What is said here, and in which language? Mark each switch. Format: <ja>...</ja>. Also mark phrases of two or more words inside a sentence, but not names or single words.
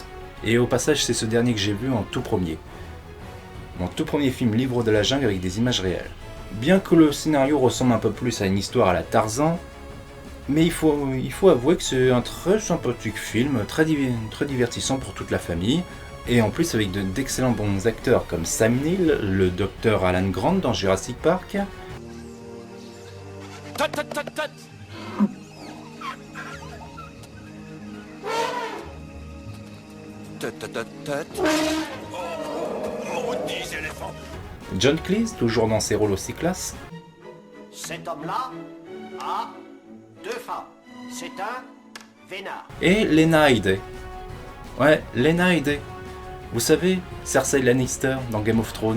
<fr>Et au passage c'est ce dernier que j'ai vu en tout premier. Mon tout premier film Livre de la Jungle avec des images réelles. Bien que le scénario ressemble un peu plus à une histoire à la Tarzan, mais il faut avouer que c'est un très sympathique film, très divertissant pour toute la famille, et en plus avec d'excellents bons acteurs comme Sam Neill, le docteur Alan Grant dans Jurassic Park. Tot, tot, tot, tot. Tot, tot, tot, tot. Maudits éléphants. John Cleese, toujours dans ses rôles aussi classe. Cet homme-là a deux femmes. C'est un vénard. Et Lena Headey. Ouais, Lena Headey. Vous savez, Cersei Lannister dans Game of Thrones.</fr>